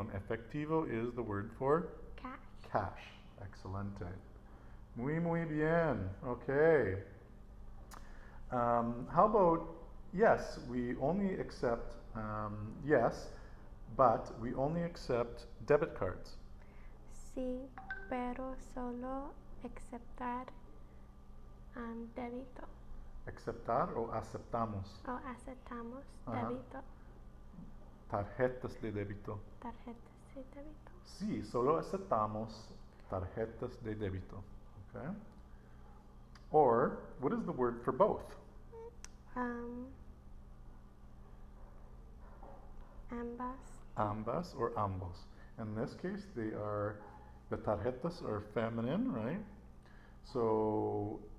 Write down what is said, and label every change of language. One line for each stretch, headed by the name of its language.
English: And efectivo is the word for Cash.
Spanish: cash. Excelente. Muy bien. Okay.
English: How about yes? We only accept yes, but we only accept debit cards.
Spanish: Sí, pero solo aceptar débito. Aceptar o aceptamos. O aceptamos Ajá. débito. Tarjetas de débito. Tarjetas de débito. Sí, solo aceptamos tarjetas de débito.
English: Okay. Or what is the word for both?
Spanish: Ambas. Ambas or ambos.
English: In this case, the tarjetas are feminine, right? So